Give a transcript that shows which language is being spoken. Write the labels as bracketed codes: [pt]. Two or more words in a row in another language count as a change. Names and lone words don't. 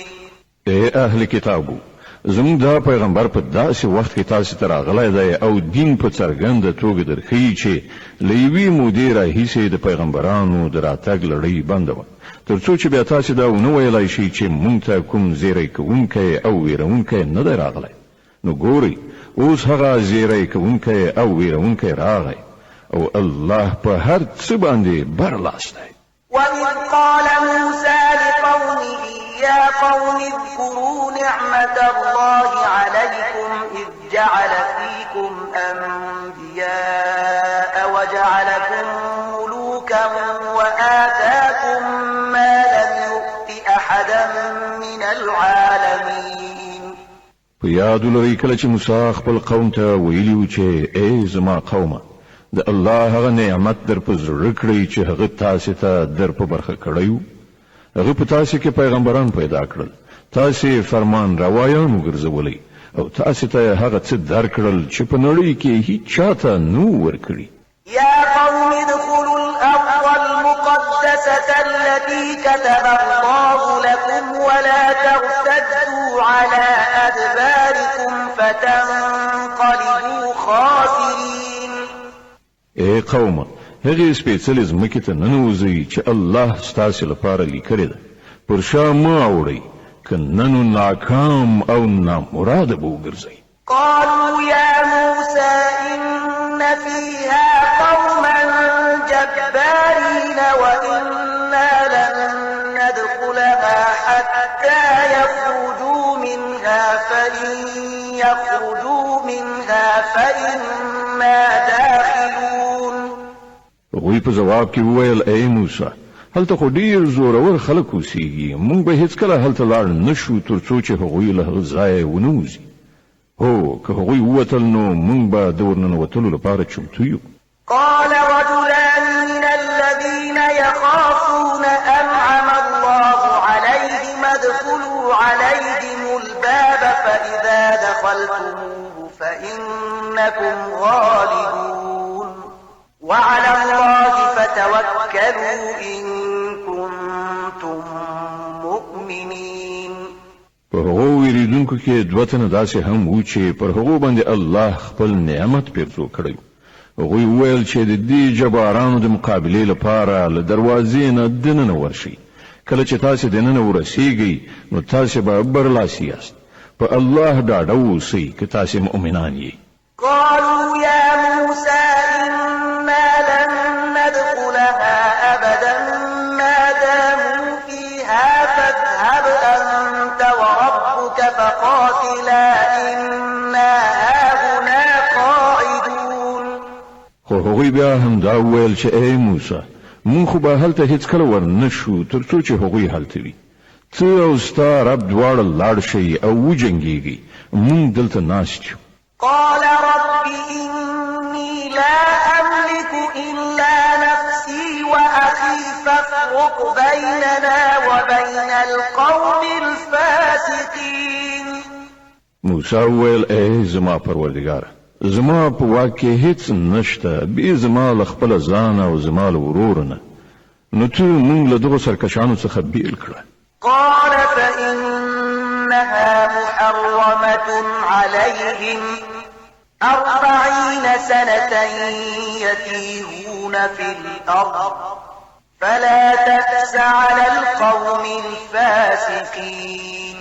[ps] اے اهل کتابو زموږ دا پیغمبر په داسې وخت کې تاسو ته راغلی دی او دین په څرګنده توګه درښیي چې له یوې مودې راهیسې د پیغمبرانو د راتګ لړۍ بنده وه تر څو چې بیا تاسې دا ونه ویلی شي چې مونږ ته کوم زیری کوونکی او ویرونکی نه دی راغلی. نو ګورئ اوس هغه زیری کوونکی او ویرونکی راغی او الله په هر څه باندې برلاس دی. [ar] وإذ قال موسى لقومه يا قوم اذكروا نعمة الله عليكم إذ جعل فيكم أنبياء وجعلكم ملوكا وآتاكم ما لم يؤت أحدا من العالمين. [ps] په یاد لرئ کله چې موسی خپل قوم ته ویلي و چې ای زما قومه د الله هغه نعمت در په زړه کړئ چې هغه تاسې ته در په برخه کړی و. هغه په تاسې کې پیغمبران پیدا کړل، تاسې فرمان روایان وګرځولئ او تاسې ته هغه څه درکړل چې په نړۍ کې هیڅ چاته نو ورکړي. [ar] يا قوم ادخلوا الأرض المقدسة التي كتب الله لكم ولا ترتدوا على أدباركم فتنقلبوا خاسرين. [ps] اے قومه هغه سپېڅلې ځمکې ته ننوځئ چې الله ستاسې لپاره لیکلې ده، پر شا مه اوړئ که نه نو ناکام او نامراده به وګرځئ. [ar] قالوا يا موسى إن فيها قوما جبارين وإنا لن ندخلها حتى يخرجوا منها فإن يخرجوا منها فإنا داخلون. [ps] هغوی په جواب کې وویل ای موسی هلته خو ډیر زورور خلک اوسېږي، موږ به هیڅکله هلته لاړ نشو تر څو چې هغوی له هغه ځایه ونه وځي. هو که هغوی ووتل نو موږ به د ورننوتلو لپاره چمتو یو. [ar] قال رجلان من الذين يخافون أنعم الله عليهم ادخلوا عليهم الباب فإذا دخلتموه فإنكم غالبون وعلى الله فتوكلوا إن كنتم مؤمنين. [ps] په هغو ویریدونکو کې دوه تنه داسې هم وو چې پر هغو باندې الله خپل نعمت پیرزو کړی. هغوی وویل چې د دې جبارانو د مقابلې لپاره له دروازې نه دننه ورشئ. کله چې تاسې دننه ورسیږئ نو تاسې به برلاسي یاست. په الله ډاډه اوسئ که تاسې مؤمنان یې. [ar] قالوا يا موسى إنا لن ندخلها أبدا ما داموا فيها فاذهب أنت وربك فقاتلا إنا هاهنا قاعدون. [ps] خو هغوی بیا هم دا وویل چې ای موسی مونږ خو به هلته هیڅکله ور نه شو تر څو چې هغوی هلته وي. ته او ستا رب دواړه لاړ شئ او وجنګېږئ مونږ دلته ناست یو. [ar] قال رب إني لا أملك إلا نفسي وأخي فافرق بيننا وبين القوم الفاسقين. [ps] موسی وویل ای زما پروردګار زما په واک کې هیڅ نشته بې زما له خپل ځان او زما له ورور نه نو ته مونږ له دغو سرکشانو څخه بیل کړه. [ar] قال فإنها محرمة عليهم 40 سنة يتيهون في الأرض فلا تأس على القوم الفاسقين.